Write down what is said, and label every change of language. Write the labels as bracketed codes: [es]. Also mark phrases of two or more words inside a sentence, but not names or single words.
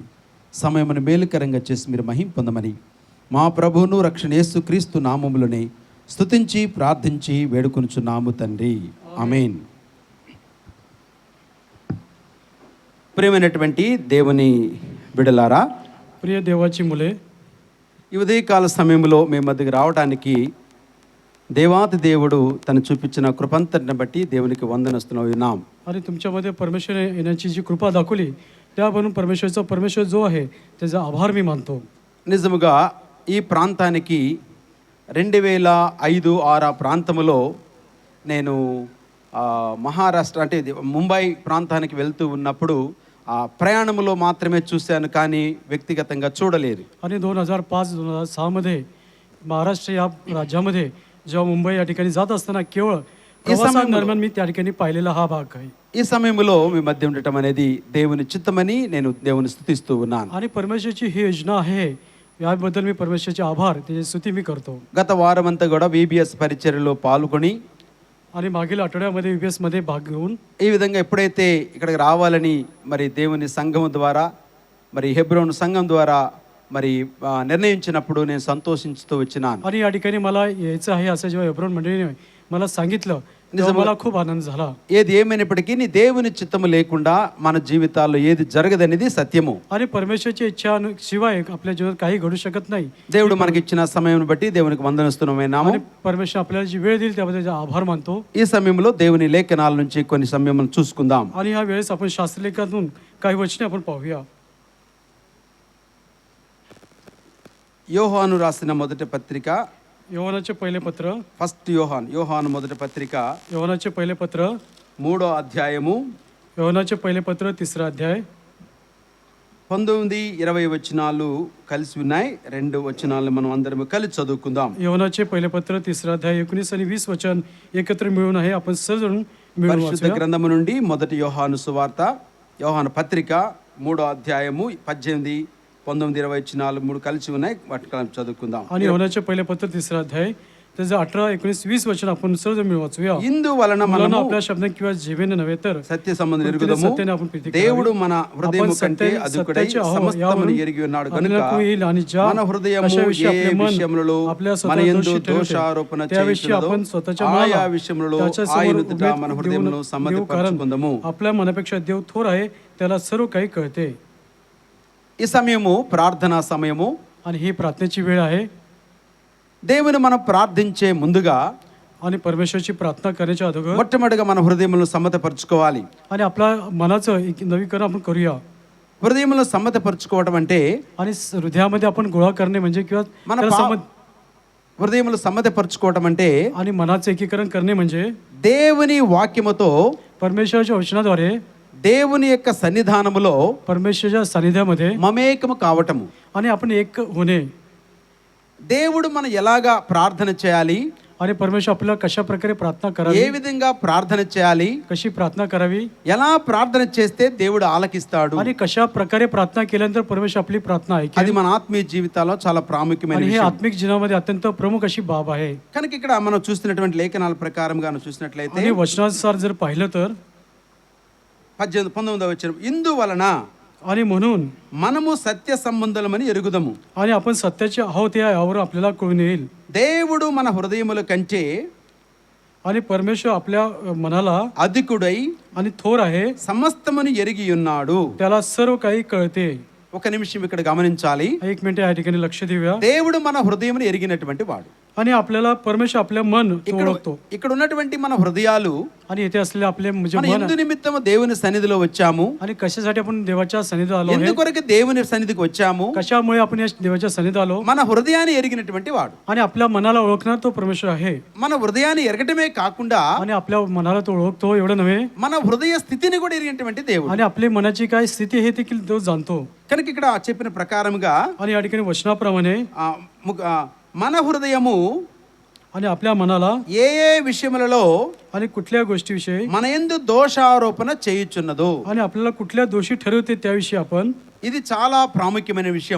[te] సమయమును మేలుకరంగా చేసి మీరు మహిమ పొందమని మా ప్రభువును రక్షణ యేసుక్రీస్తు నామములోనే స్తుతించి ప్రార్థించి వేడుకొనుచున్నాము తండ్రి, ఆమేన్. ప్రియమైనటువంటి దేవుని బిడ్డలారా, [mr] प्रिय देवाची मुले, [te] ఈ ఉదయకాల సమయంలో మీ మధ్యకి రావడానికి దేవాతి దేవుడు తను చూపించిన కృపంతటిని బట్టి దేవునికి వందనస్తున్నాం. [mr] आणि तुमच्यामध्ये परमेश्वर येण्याची जी कृपा दाखवली त्यावरून परमेश्वर जो आहे त्याचा आभार मी मानतो. [te] నిజముగా ఈ ప్రాంతానికి 2005-6 ప్రాంతంలో నేను మహారాష్ట్ర అంటే ముంబై ప్రాంతానికి వెళ్తూ ఉన్నప్పుడు ప్రయాణంలో మాత్రమే చూశాను, కానీ వ్యక్తిగతంగా చూడలేదు. [mr] आणि 2005-2006 मध्ये महाराष्ट्र या राज्यामध्ये जेव्हा मुंबई या ठिकाणी जात असताना केवळ प्रवासादरम्यान मी त्या ठिकाणी पाहिलेला हा भाग आहे. [te] ఈ సమయంలో మీ మధ్య ఉండటం అనేది దేవుని చిత్తమని నేను దేవుని స్తుతిస్తూ ఉన్నాను. [mr] आणि परमेश्वरची ही योजना आहे, याबद्दल मी परमेश्वरचे आभार, त्याची स्तुती मी करतो. [te] గత వారమంతా కూడా VBS పరిచర్యలో పాల్గొని [mr] आणि मागील आठवड्यामध्ये VBS मध्ये भाग घेऊन [te] ఈ విధంగా ఎప్పుడైతే ఇక్కడికి రావాలని మరి దేవుని సంఘం ద్వారా మరి హెబ్రోన్ సంఘం ద్వారా మరి నిర్ణయించినప్పుడు నేను సంతోషించుతూ వచ్చినాను. [mr] आणि या ठिकाणी मला यायचं आहे असं जेव्हा हेब्रोन मंडळीने मला सांगितलं तेव्हा मला खूप आनंद झाला. [te] ఏది ఏమైనప్పటికీ నీ దేవుని చిత్తము లేకుండా మన జీవితాల్లో ఏది జరగదనేది సత్యము. [mr] आणि परमेश्वरची इच्छा शिवाय आपल्या जीवनात काही घडू शकत नाही. [te] దేవుడు మనకి ఇచ్చిన సమయం బట్టి దేవునికి వందనస్తున్నాము. [mr] आणि परमेश्वर आपल्याला जी वेळ दिली त्याबद्दल त्याचा आभार मानतो. [te] ఈ సమయంలో దేవుని లేఖనాల నుంచి కొన్ని సమయం చూసుకుందాం. [mr] आणि ह्या वेळेस आपण शास्त्रलेखातून काही वचने आपण पाहूया. [te] యోహాను రాసిన మొదటి పత్రిక, [mr] యోహానాचे पहिले पत्र, [te] ఫస్ట్ యోహాను మొదటి పత్రిక [mr] యోహానాचे पहिले पत्र, [te] 3వ అధ్యాయము, [mr] యోహానాचे पहिले पत्र 3रा अध्याय, [te] 19-20 వచనాలు కలిసి ఉన్నాయి. 2 వచనాలు మనం అందరం కలిసి చదువుకుందాం. [mr] యోహాनाचे पहिले पत्र 3रा अध्याय 19 आणि 20 वचन एकत्र मिळून आहे. आपण सर्वजण मिळून [te] పరిశుద్ధ [mr] वाचूया. [te] గ్రంథము నుండి మొదటి యోహాను సువార్త, యోహాను పత్రిక 3వ అధ్యాయము 18-19-20 వచనాలు 3 కలిసి ఉన్నాయి. వాటిని చదువుకుందాం. [mr] आणि యోహానాचे पहिले पत्र 3रा अध्याय त्याचं 18-19-20 वचन आपण सर्वजण मिळून वाचूया. [te] ఇందువలన [mr] मुलांना [te] మనము [mr] आपल्या शब्दाने किंवा जीवेने नव्हे तर [te] సత్య సంబంధం ఎరుగుదము. [mr] सत्याने आपण प्रीती [te] దేవుడు [mr] करावी. [te] మన హృదయము [mr] आपण [te] కంటే అధికుడై [mr] सत्याचे आहोत [te] సమస్తమును [mr] यावरून [te] ఎరిగి ఉన్నాడు [mr] आपल्याला [te] కనుక [mr] कोणी येईल आणि ज्या [te] మన హృదయము [mr] कशाविषयी [te] ఏ [mr] आपले मन [te] విషయములలో [mr] आपल्या [te] మన [mr] स्वतः [te] యందు [mr] दोषी ठरवते, [te] దోషారోపణ [mr] त्याविषयी [te] చేయుచున్నదో [mr] आपण स्वतःच्या [te] ఆయా [mr] मनाला [te] విషయములలో [mr] त्याच्यासमोर [te] ఆయన [mr] उभे [te] ఎదుట మన హృదయమును [mr] देऊ, कारण [te] సమ్మతిపరచుకుందాము. [mr] आपल्या मनापेक्षा देव थोर आहे, त्याला सर्व काही कळते. [te] ఈ సమయము ప్రార్థనా సమయము. [mr] आणि ही प्रार्थनेची वेळ आहे. [te] దేవుని మనం ప్రార్థించే ముందుగా [mr] आणि परमेश्वरची प्रार्थना करण्याच्या अगोदर [te] మొట్టమొదటిగా మన హృదయములను సమ్మతపరచుకోవాలి. [mr] आणि आपल्या मनाचं एक नवीकरण आपण करूया. [te] హృదయములను సమ్మతపరచుకోవడం అంటే [mr] आणि हृदयामध्ये आपण गोळा करणे म्हणजे किंवा [te] మన హృదయములు సమ్మతపరచుకోవడం అంటే [mr] आणि मनाचं एकीकरण करणे म्हणजे [te] దేవుని వాక్యముతో [mr] परमेश्वराच्या वचनाद्वारे [te] దేవుని యొక్క సన్నిధానములో [mr] परमेश्वराच्या सानिध्यामध्ये [te] మమేకము కావటము. [mr] आणि आपण एक होणे. [te] దేవుడు మనం ఎలాగా ప్రార్థన చేయాలి, [mr] आणि परमेश्वर आपल्याला कशा प्रकारे प्रार्थना [te] ఏ [mr] करावी, [te] విధంగా ప్రార్థన చేయాలి, [mr] कशी प्रार्थना करावी [te] ఎలా ప్రార్థన చేస్తే దేవుడు ఆలకిస్తాడు, [mr] आणि कशा प्रकारे प्रार्थना केल्यानंतर परमेश्वर आपली प्रार्थना [te] అది [mr] ऐकेल. [te] మన ఆత్మీయ జీవితాల్లో చాలా ప్రాముఖ్యమైన [mr] आणि हे [te] విషయం. [mr] आत्मिक जीवनामध्ये अत्यंत प्रमुख अशी बाब आहे. [te] కనుక ఇక్కడ మనం చూస్తున్నటువంటి లేఖనాల ప్రకారంగా చూసినట్లయితే [mr] आणि वचनानुसार जर पाहिलं तर [te] 19వ వచనం, ఇందువలన [mr] आणि म्हणून [te] మనము సత్య సంబంధులమని ఎరుగుదము. [mr] आणि आपण सत्याचे आहोत यावर आपल्याला कळून येईल. [te] దేవుడు మన హృదయముల కంటే [mr] आणि परमेश्वर आपल्या मनाला [te] అధికుడై [mr] आणि थोर आहे, [te] సమస్తమును ఎరిగి ఉన్నాడు. [mr] त्याला सर्व काही कळते. [te] ఒక నిమిషం ఇక్కడ గమనించాలి. [mr] एक मिनिट या ठिकाणी लक्ष देऊया. [te] దేవుడు మన హృదయమును ఎరిగినటువంటి వాడు. [mr] आणि आपल्याला परमेश्वर आपल्या मन तो ओळखतो. [te] ఇక్కడ ఉన్నటువంటి మన హృదయాలు [mr] आणि येथे असलेले आपले म्हणजे [te] మన [mr] मन [te] ఎందు నిమిత్తము దేవుని సన్నిధిలో వచ్చాము, [mr] आणि कशासाठी आपण देवाच्या सन्निधात आलो आहे, [te] ఎందుకొరకు దేవుని సన్నిధికి వచ్చాము, [mr] कशामुळे आपण या देवाच्या सन्निधात आलो, [te] మన హృదయాన్ని ఎరిగినటువంటి వాడు. [mr] आणि आपल्या मनाला ओळखणार तो परमेश्वर आहे. [te] మన హృదయాన్ని ఎరగటమే కాకుండా [mr] आणि आपल्या मनाला तो ओळखतो एवढं नव्हे, [te] మన హృదయ స్థితిని కూడా ఎరిగినటువంటి దేవుడు. [mr] आणि आपली मनाची काय स्थिती हे देखील तो जाणतो. [te] కనుక ఇక్కడ చెప్పిన ప్రకారముగా [mr] आणि या ठिकाणी वचनाप्रमाणे [te] మన హృదయము [mr] आणि आपल्या मनाला [te] ఏ ఏ విషయములలో [mr] आणि कुठल्या गोष्टीविषयी [te] మన యందు దోషారోపణ చేయుచున్నదో, [mr] आणि आपल्याला कुठल्या दोषी ठरवते त्याविषयी आपण, [te] ఇది చాలా ప్రాముఖ్యమైన విషయం.